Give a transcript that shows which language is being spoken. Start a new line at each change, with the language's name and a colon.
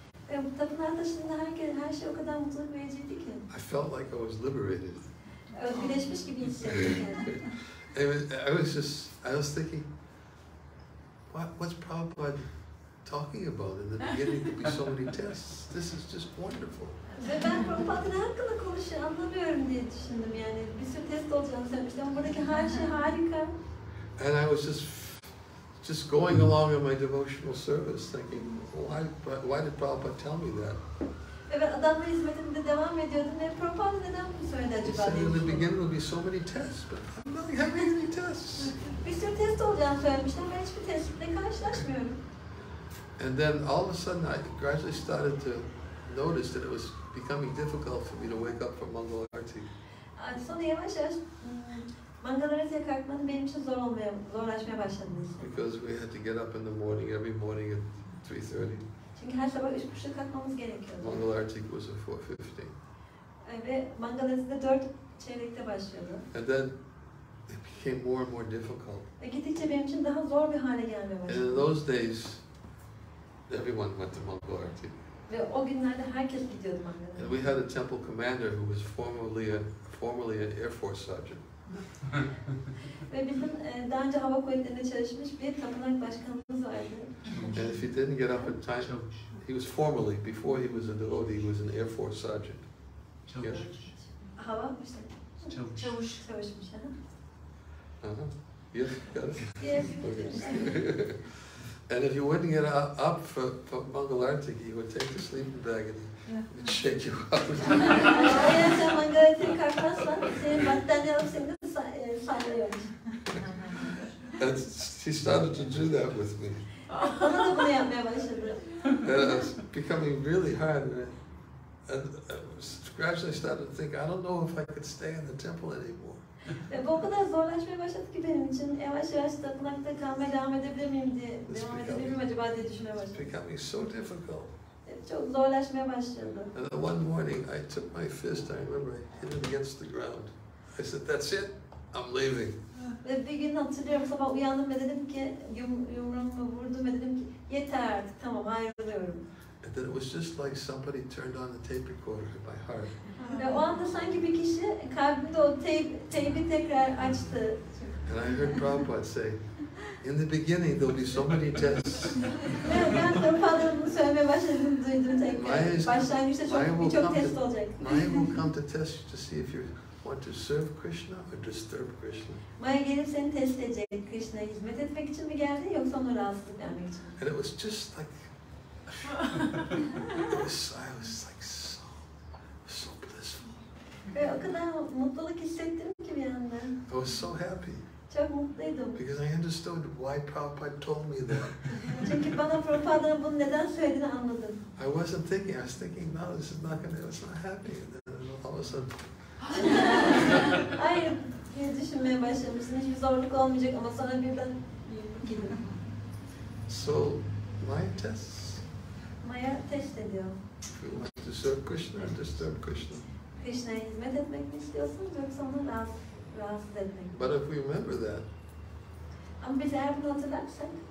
Turkish: Ve bu tapınağa taşındığında her şey o kadar mutluluk vericiydi ki.
English: I felt like I was liberated.
Turkish: Özgürleşmiş gibi hissettim kendimi.
English: I was thinking, what's Prabhupada talking about? In the beginning there'd be so many tests. This is just wonderful.
Turkish: Ve ben Prabhupada ne hakkında konuşuyor anlamıyorum diye düşündüm yani. Bir sürü test olacağını söylemiştim ama buradaki her şey harika.
English: And I was just going along in my devotional service thinking, why did Prabhupada tell me that?
Turkish: Evet, adamla hizmetimde devam ediyordum ve Prabhupada neden bunu söyledi
English: He
Turkish: acaba
English: said
Turkish: diye
English: in the
Turkish: düşündüm.
English: beginning there'll be so many tests, but I'm not having any tests.
Turkish: Bir sürü test olacağını söylemiştim ama hiçbir testle karşılaşmıyorum.
English: And then all of a sudden I gradually started to notice that it was becoming difficult for me to wake up for Mangal Arati.
Turkish: Sonra yavaş yavaş Mangalarati'ye kalkmanın benim için zorlaşmaya başladı.
English: Because we had to get up in the morning, every morning at 3:30.
Turkish: Çünkü her sabah 3.30'da kalkmamız gerekiyordu.
English: Mangal Arati was at 4:15.
Turkish: Ve Mangalarati'de 4:15'te başlıyordu.
English: And then it became more and more difficult.
Turkish: Ve gittikçe benim için daha zor bir hale gelmeye
English: And
Turkish: başladı.
English: in those days, everyone went to Mangal Arati.
Turkish: Ve o günlerde herkes gidiyordu Mangalarati'ye.
English: And we had a temple commander who was formerly an Air Force sergeant.
Turkish: Ve bizim daha önce hava kuvvetlerinde çalışmış bir tapınak başkanımız vardı.
English: And if he didn't get up in time, he was formerly, before he was a devotee, he was an Air Force sergeant. Yeah.
Turkish: Hava işte. Çavuş. Savaşmış.
English: Yes, got it? Yes. Okay. And if you wouldn't get up for Mangal Arati, he would take the sleeping bag and shake you up.
Turkish: Eğer sen Mangalarati'ye kalkmazsan senin battaniye alıp seni de sallıyormuş.
English: And he started to do that with me.
Turkish: Bana da bunu yapmaya başladı.
English: And it was becoming really hard. And gradually started to think, I don't know if I could stay in the temple anymore.
Turkish: Ve bu o kadar zorlaşmaya başladı ki benim için. Yavaş yavaş tapınakta kalmaya devam edebilir miyim diye, devam edebilir miyim acaba diye düşünmeye başladım.
English: It's becoming so difficult.
Turkish: Çok zorlaşmaya başladı.
English: And then one morning I took my fist, I remember I hit it against the ground. I said, that's it, I'm leaving.
Turkish: Ve bir gün hatırlıyorum, sabah uyandım ve dedim ki, yumruğumu vurdum ve dedim ki, yeter artık, tamam ayrılıyorum.
English: And then it was just like somebody turned on the tape recorder in my heart.
Turkish: Ve o anda sanki bir kişi kalbimde o teybi tekrar açtı.
English: And I heard Prabhupada say, in the beginning there'll be so many tests.
Turkish: Ve ben Prabhupada'nın bunu söylemeye başladığını duydum tekrar. Başlangıçta birçok test olacak.
English: Maya will come to test you to see if you want to serve Krishna or disturb Krishna.
Turkish: Maya gelip seni test edecek, Krishna'ya hizmet etmek için mi geldi yoksa ona rahatsızlık vermek için.
English: And it was just like, I was like so blissful.
Turkish: Ve o kadar mutluluk hissettim ki bir anda.
English: I was so happy.
Turkish: Çok mutluydum.
English: Because I understood why Prabhupada told me that.
Turkish: Çünkü bana Prabhupada'nın bunu neden söylediğini anladım.
English: I wasn't thinking, I was thinking, no, this is not going to, it's not happening. And then all of a sudden,
Turkish: Hayır diye düşünmeye başlamışsın. Hiçbir zorluk olmayacak ama sonra birden gibi.
English: so my tests.
Turkish: Maya test ediyor.
English: If you want to serve Krishna or disturb Krishna.
Turkish: Krishna'ya hizmet etmek mi istiyorsun yoksa onu rahatsız etmek mi?
English: But if we remember that,
Turkish: Ama biz eğer bunu hatırlarsak